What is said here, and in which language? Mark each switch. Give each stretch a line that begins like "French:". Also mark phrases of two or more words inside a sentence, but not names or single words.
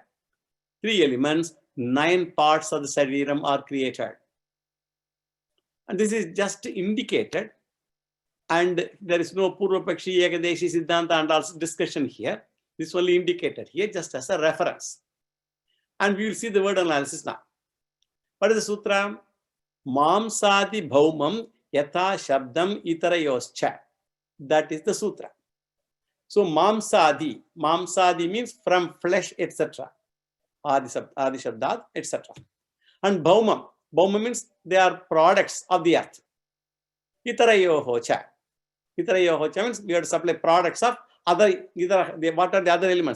English: 3 elements, 9 parts of the Shariram are created. And this is just indicated, and there is no
Sanskrit: Purva Pakshi, Ekadeshi, Siddhanta,
English: and also discussion here. This is only indicated here just as a reference. And we will see the word analysis now. What is the sutra?
Sanskrit: Mamsadi bhaumam yatha shabdam itarayoscha.
English: That is the sutra. So Mamsadi means from flesh, etc.
Sanskrit: Adi Shabdat, etc.
English: And bhaumam means they are products of the earth.
Sanskrit: Itarayohocha.
English: Itarayohocha means we have to supply products of other, what are the other elements?